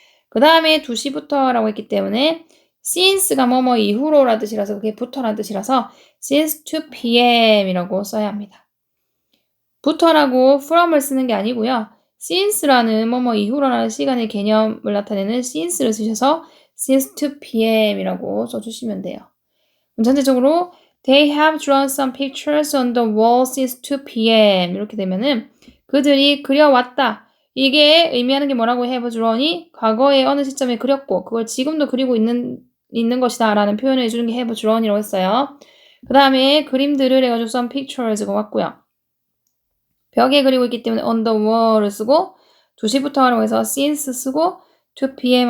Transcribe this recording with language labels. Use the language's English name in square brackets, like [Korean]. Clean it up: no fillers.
[Korean] 그 다음에 2시부터라고 했기 때문에 since가 뭐뭐 이후로라는 뜻이라서 그게 부터라는 뜻이라서 since 2pm이라고 써야 합니다. 부터라고 from을 쓰는 게 아니고요. since라는 뭐뭐 이후로라는 시간의 개념을 나타내는 since를 쓰셔서 since 2pm이라고 써주시면 돼요. [English] 전체적으로 They have drawn some pictures on the wall since 2 p.m. [Korean] 이렇게 되면은 그들이 그려왔다. 이게 의미하는 게 뭐라고 have drawn이 과거에 어느 시점에 그렸고 그걸 지금도 그리고 있는 것이다 라는 표현을 해주는 게 have drawn이라고 했어요. 그 다음에 그림들을 해가지고 some pictures가 왔고요. 벽에 그리고 있기 때문에 [English] on the wall [Korean] 을 쓰고 2시부터라고 해서 since 쓰고 2 p.m.